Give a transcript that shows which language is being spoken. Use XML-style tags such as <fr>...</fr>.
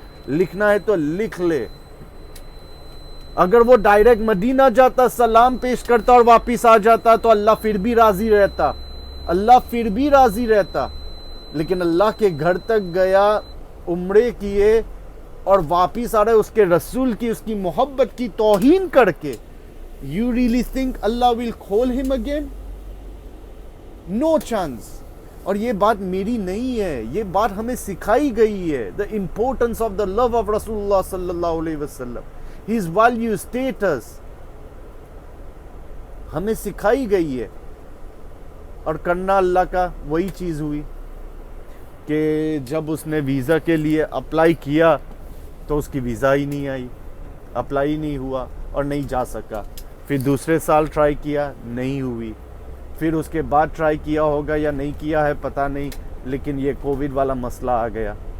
<ur>لکھنا ہے تو لکھ لے. اگر وہ ڈائریکٹ مدینہ جاتا، سلام پیش کرتا اور واپس آ جاتا تو اللہ پھر بھی راضی رہتا، اللہ پھر بھی راضی رہتا. لیکن اللہ کے گھر تک گیا، عمرے کیے اور واپس آ رہے اس کے رسول کی، اس کی محبت کی توہین کر کے.</ur> <en>You really think Allah will call him again? No chance.</en> <ur>اور یہ بات میری نہیں ہے، یہ بات ہمیں سکھائی گئی ہے.</ur> <en>The importance of the love of Rasulullah sallallahu alayhi wasallam, his value status</en> <ur>ہمیں سکھائی گئی ہے. اور کرنا اللہ کا وہی چیز ہوئی کہ جب اس نے ویزا کے لیے اپلائی کیا تو اس کی ویزا ہی نہیں آئی، اپلائی نہیں ہوا اور نہیں جا سکا. پھر دوسرے سال ٹرائی کیا، نہیں ہوئی. پھر اس کے بعد ٹرائی کیا ہوگا یا نہیں کیا ہے پتہ نہیں، لیکن یہ کووڈ والا مسئلہ آ گیا.</ur>